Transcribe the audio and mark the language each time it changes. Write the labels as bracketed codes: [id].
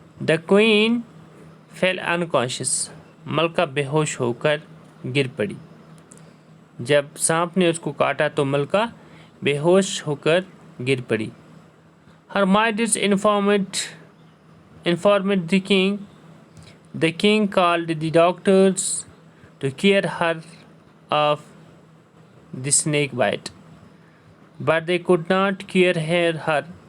[en] The queen fell unconscious. [ur] ملکہ بے ہوش ہو کر گر پڑی. جب سانپ نے اس کو کاٹا تو ملکہ بے ہوش ہو کر گر پڑی. [en] Her mistress informed the king. The king called the doctors to cure her of the snake bite, but they could not cure her.